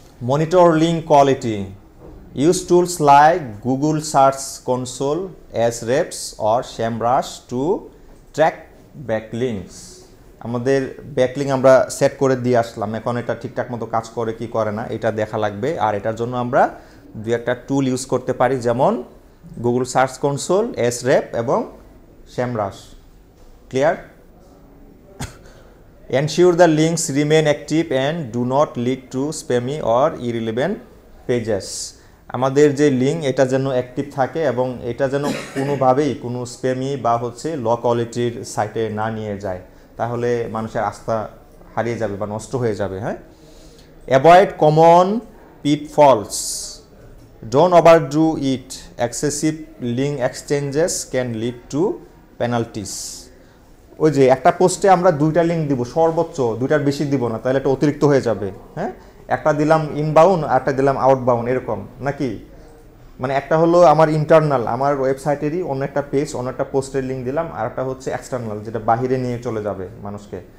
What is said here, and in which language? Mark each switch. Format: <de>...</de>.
<en>Monitor link quality. Use tools like Google search console, Ahrefs or SEMrush to track backlinks.</en> <bn>আমাদের backlink আমরা set করে দিয়ে আসলাম, এখন এটা ঠিকঠাক মতো কাজ করে কি করে না এটা দেখা লাগবে। আর এটার জন্য আমরা দু একটা টুল ইউজ করতে পারি, যেমন গুগল সার্চ কনসোল, Ahrefs এবং SEMrush। Clear?</bn> <en>Ensure the links remain active and do not lead to spammy or irrelevant pages.</en> <bn>আমাদের যে লিঙ্ক এটা যেন অ্যাক্টিভ থাকে এবং এটা যেন কোনোভাবেই কোনো স্প্যামি বা হচ্ছে লো কোয়ালিটির সাইটে না নিয়ে যায়, তাহলে মানুষের আস্থা হারিয়ে যাবে বা নষ্ট হয়ে যাবে।</bn> <en>হ্যাঁ, avoid common pitfalls. Don't overdo it. Excessive link exchanges can lead to penalties.</en> <bn>ওই যে একটা পোস্টে আমরা দুইটা লিঙ্ক দিব, সর্বোচ্চ দুইটার বেশি দিব না, তাহলে এটা অতিরিক্ত হয়ে যাবে। হ্যাঁ, একটা দিলাম ইনবাউন্ড আর একটা দিলাম আউটবাউন্ড এরকম নাকি? মানে একটা হলো আমার ইন্টারনাল, আমার ওয়েবসাইটেরই অন্য একটা পেজ, অন্য একটা পোস্টের লিঙ্ক দিলাম, আর একটা হচ্ছে এক্সটার্নাল যেটা বাহিরে নিয়ে চলে যাবে মানুষকে।</bn>